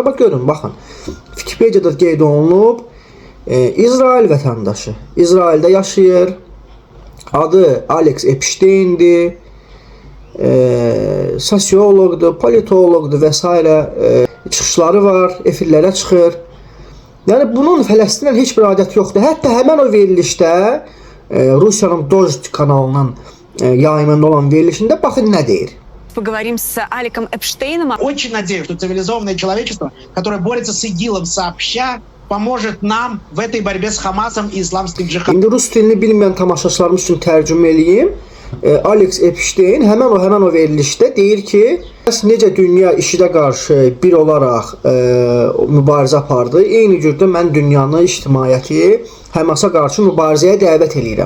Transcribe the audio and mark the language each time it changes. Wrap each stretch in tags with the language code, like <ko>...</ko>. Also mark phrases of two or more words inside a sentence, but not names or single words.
<az>Bax, görün, baxın, Wikipedia'da qeyd olunub, İsrail vətəndaşı, İsraildə yaşayır, adı Alex Epstein'dir, sosioloqdur, politoloqdur və s. Çıxışları var, efirlərə çıxır. Yəni, bunun Fələstinlə heç bir adəti yoxdur. Hətta həmən o verilişdə, Rusiyanın Dojd kanalının yayımında olan verilişində baxın nə deyir.</az> <ru>Поговорим с Алексом Эпштейном. Очень надеюсь, что цивилизованное человечество, которое борется с ИГИЛом сообща, поможет нам в этой борьбе с Хамасом и исламским джихадом.</ru> <az>İndi rus dilini bilməyən tamaşaçılarımız üçün tərcümə eləyim. Alex Epstein həmən o verilişdə deyir ki, necə dünya işidə qarşı bir olaraq mübarizə apardı, eyni cürdə mən dünyanı, ictimaiyyəti Həmasa qarşı mübarizəyə dəvət edirəm.</az>